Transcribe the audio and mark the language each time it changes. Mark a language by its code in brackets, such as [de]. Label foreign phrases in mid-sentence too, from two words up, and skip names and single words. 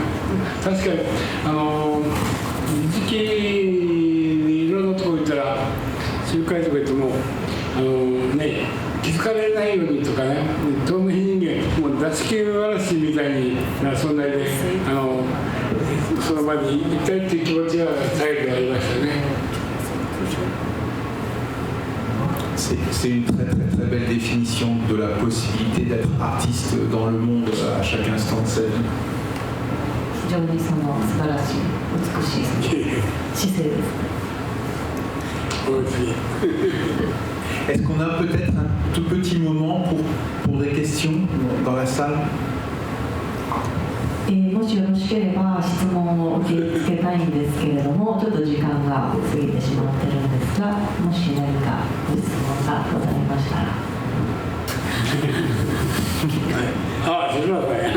[ja] 確かに時期にいろんなとこ行ったら、集会とか行っても気づかれないようにとかね、透明人間、もう座敷わらしみたいにな存在で、その場に行きたいっていう気持ちが最後でありましたね。 [fr] C'est une très, très, très belle définition de la possibilité d'être artiste dans le monde à chaque instant de sa vie. [ja] 非常にその素晴らしい、美しい姿勢です。 [fr] Est-ce qu'on a peut-être un tout petit moment pour des questions dans la salle? [ja] もしよろしければ質問を受け付けたいんですけれども、ちょっと時間が過ぎてしまってるんですが、もし何かご質問がございましたら。すみません。